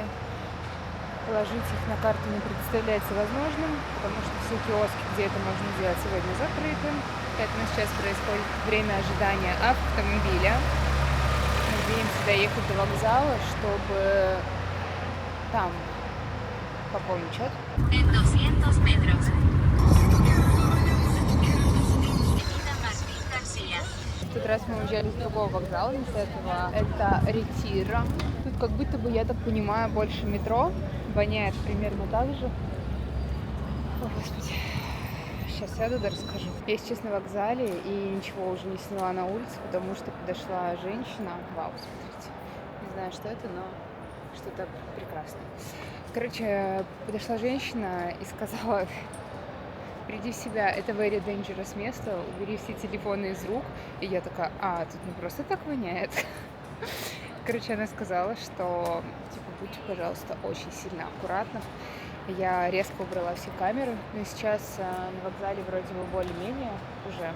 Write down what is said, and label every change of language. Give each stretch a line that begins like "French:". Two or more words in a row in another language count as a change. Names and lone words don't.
Russian: Положить их на карту не представляется возможным, потому что все киоски, где это можно сделать, сегодня закрыты. Поэтому сейчас происходит время ожидания автомобиля. Мы надеемся доехать до вокзала, чтобы там пополнить счет.
Spanish: En 200 metros.
Russian: В тот раз мы уезжали с другого вокзала, вместо этого это Ретира. Тут как будто бы, я так понимаю, больше метро. Воняет примерно так же. О, Господи. Сейчас сяду, да расскажу. Я сейчас на вокзале и ничего уже не сняла на улице, потому что подошла женщина. Вау, смотрите. Не знаю, что это, но что-то прекрасное. Короче, подошла женщина и сказала: приди в себя, это
English: very dangerous
Russian: место, убери все телефоны из рук. И я такая: тут не просто так воняет. Короче, она сказала, что, типа, будьте, пожалуйста, очень сильно аккуратны. Я резко убрала все камеры, но сейчас на вокзале вроде бы более-менее уже.